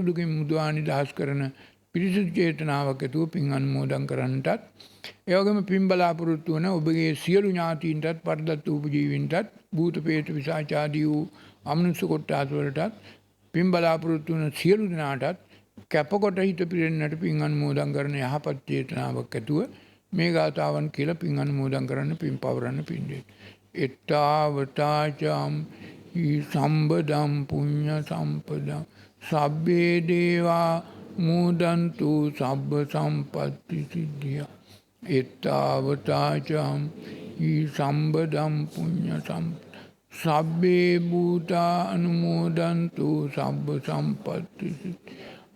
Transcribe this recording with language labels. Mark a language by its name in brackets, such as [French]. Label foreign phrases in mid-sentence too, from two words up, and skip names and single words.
[Sinhala] දුකින් මුදවා නිදහස් කරන පිරිසිදු චේතනාවක් ඇතුව පින් අනුමෝදන් කරන්නටත් ඒ වගේම පින් බලාපොරොත්තු වන ඔබගේ සියලු ඥාතීන්ටත් පරදත්ත උපජීවීන්ටත් භූත ප්‍රේත පිසාච ආදී වූ අමනුෂ්‍ය කොටස් වලටත් පින් බලාපොරොත්තු වන සියලු දෙනාටත් කැපකොට හිත පිරෙන්නට පින් අනුමෝදන් කරන යහපත් චේතනාවක් ඇතුව මේ ගාතාවන් කියලා පින් අනුමෝදන් කරන්න පින් පවරන්න පින් දෙන්න. [Pali] එත්තාවතාචම් සම්බදම් පුඤ්ඤ සම්පදම් සබ්බේ දේවා මූදන්තු සබ්බ සම්පත්ති සිද්ධියා. එත්තාවතාචම් සම්බදම් පුඤ්ඤ සබ්බේ භූතා අනුමෝදන්තු සබ්බ සම්පත්ති සිද්ධියා.